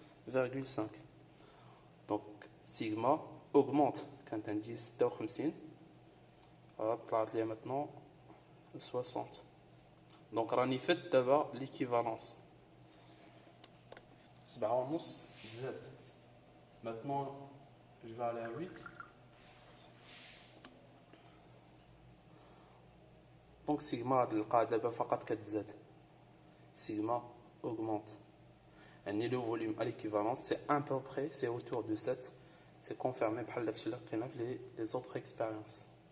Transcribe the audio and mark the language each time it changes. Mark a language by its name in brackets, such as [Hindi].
[French] 7,5. Donc sigma augmente quand on dit 56. Voilà, [Arabic] طلعت لي [French] maintenant 60. [Arabic] Donc راني فت دابا l'équivalence. 7,5 زاد. [French] Maintenant je vais aller à 8. [Arabic] Donc sigma نلقى دابا فقط كتزاد. [French] Sigma augmente. Et le volume à l'équivalence, c'est à peu près, c'est autour de 7. C'est confirmé par les autres expériences.